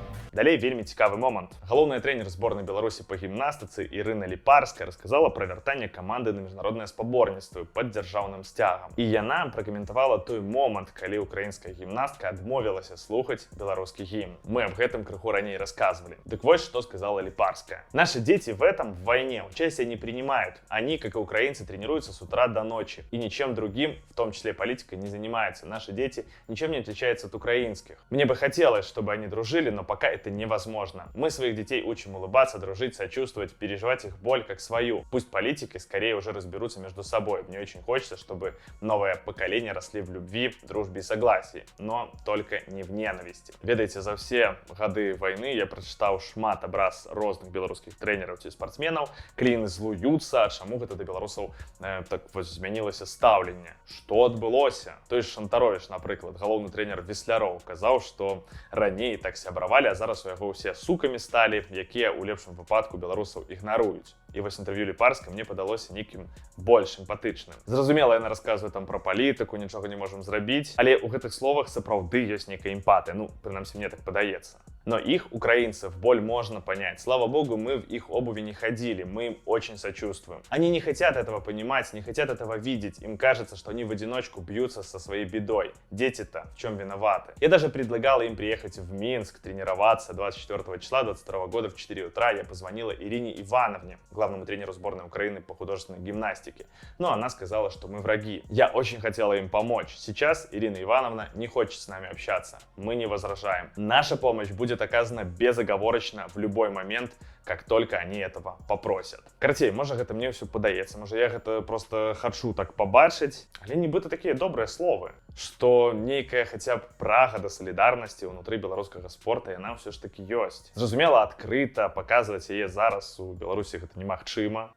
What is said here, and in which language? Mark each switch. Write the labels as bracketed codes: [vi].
[be] Далей вельмі цікавы момант. Галоўная трэнер зборнай Беларусі па гімнастыцы Ірына Ліпарская расказала пра вяртанне каманды на міжнародныя спаборніцтвы пад дзяржаўным сцягам. І яна пракаментавала той момант, калі украінская гімнастка адмовілася слухаць беларускі гімн. Мы аб гэтым крыху раней рассказывали. Дык вось што сказала Ліпарская. [ru] Наши дети в этом в войне участие не принимают. Они, как и украинцы, тренируются с утра до ночи. И ничем другим, в том числе политикой, не занимаются. Наши дети ничем не отличаются от украинских. Мне бы хотелось, чтобы они дружили, но пока это это невозможно. Мы своих детей учим улыбаться, дружить, сочувствовать, переживать их боль как свою. Пусть политики скорее уже разберутся между собой. Мне очень хочется, чтобы новое поколение росли в любви, дружбе и согласии, но только не в ненависти. [be] Ведаеце, за все гады войны я прочитаў шмат абраз розных беларускіх трэнераў ці спартсменаў, калі яны злуюцца, чаму гэта да беларусаў так вось змянілася стаўленне. Што адбылося? Той ж Шантарович, напрыклад, галоўны трэнер Весляроў, казаў, што раней так сябравалі, а зараз у яго ўсе сукамі сталі, якія ў лепшым выпадку беларусаў ігнаруюць. І вось інтэрв'ю Ліпарска мне падалося нейкім больш эмпатычным. Зразумела, яна расказвае там пра палітыку, нічога не можам зрабіць, але ў гэтых словах сапраўды ёсць нейкая эмпатыя, ну, прынамсі, мне так падаецца. [ru] Но их, украинцев, боль можно понять. Слава богу, мы в их обуви не ходили, мы им очень сочувствуем. Они не хотят этого понимать, не хотят этого видеть. Им кажется, что они в одиночку бьются со своей бедой. Дети-то в чем виноваты? Я даже предлагала им приехать в Минск, тренироваться 24 числа 22 года в 4 утра. Я позвонила Ирине Ивановне, главному тренеру сборной Украины по художественной гимнастике. Но она сказала, что мы враги. Я очень хотела им помочь. Сейчас Ирина Ивановна не хочет с нами общаться. Мы не возражаем. Наша помощь будет оказана безоговорочно в любой момент, как только они этого попросят. [be] Карацей, можа гэта мне ўсё падаецца, можа я гэта просто хачу так побачыць, але нібыта такія добрыя словы, што нейкая хаця б прага да салідарнасці ўнутры беларускага спорта яна ўсё ж такі ёсць. Зразумела, адкрыта паказваць яе зараз у Беларусі гэта немагчыма.